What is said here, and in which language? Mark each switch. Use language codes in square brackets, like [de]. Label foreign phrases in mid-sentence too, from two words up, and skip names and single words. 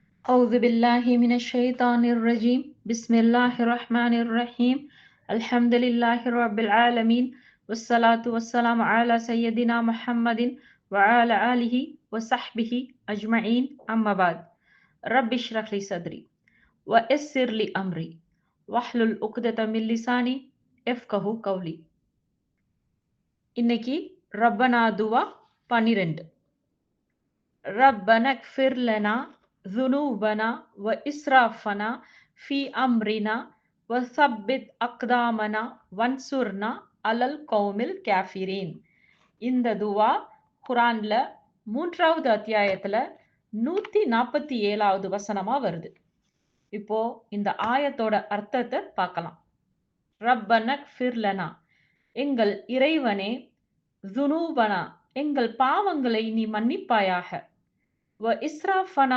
[ar] أعوذ بالله من الشيطان الرجيم بسم الله الرحمن الرحيم الحمد لله رب العالمين والصلاة والسلام على سيدنا محمد وعلى آله وصحبه أجمعين أما بعد رب اشرح لي صدري ويسر لي أمري واحلل عقدة من لساني يفقهوا قولي [ta] இன்னைக்கு ரப்பனா துவா 12 [ar] ربنا اغفر لنا ذنوبنا وإسرافنا في أمرنا وثبت أقدامنا وانصرنا على القوم الكافرين. [ta] இந்த துவா குரான்ல 3வது அத்தியாயத்துல 147வது வசனமா வருது. இப்போ இந்த ஆயத்தோட அர்த்தத்தை பார்க்கலாம். [ar] ربنا اغفر لنا, [ta] எங்கள் இறைவனே, ذுனூபனா, எங்கள் பாவங்களை நீ மன்னிப்பாயாக, [ar] و إسرافنا